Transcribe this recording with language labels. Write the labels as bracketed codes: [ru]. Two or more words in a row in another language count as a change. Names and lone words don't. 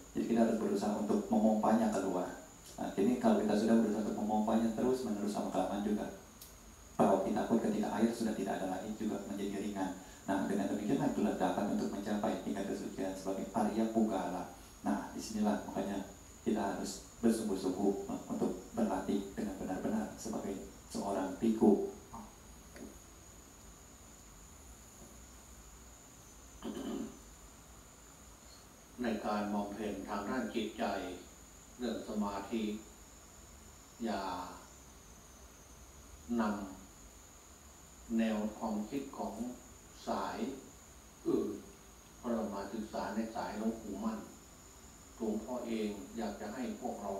[id] Jadi kita harus berusaha untuk memompanya keluar. Nah, kini kalau kita sudah berusaha untuk memompanya terus menerus sama kelamaan juga, perahu kita pun ketika air sudah tidak ada lagi juga menjadi ringan. Nah, dengan demikian itulah dapat untuk mencapai tingkat kesucian sebagai Arya Pugala. Nah, disinilah makanya kita harus bersungguh-sungguh untuk berlatih dengan benar-benar sebagai seorang biku. [th] ในการมองเห็นทางด้านจิตใจเรื่องสมาธิอย่านำแนวความคิดของสายอื่นเพราะเรามาศึกษาในสายหลวงปู่มั่นหลวงพ่อเองอยากจะให้พวกเรา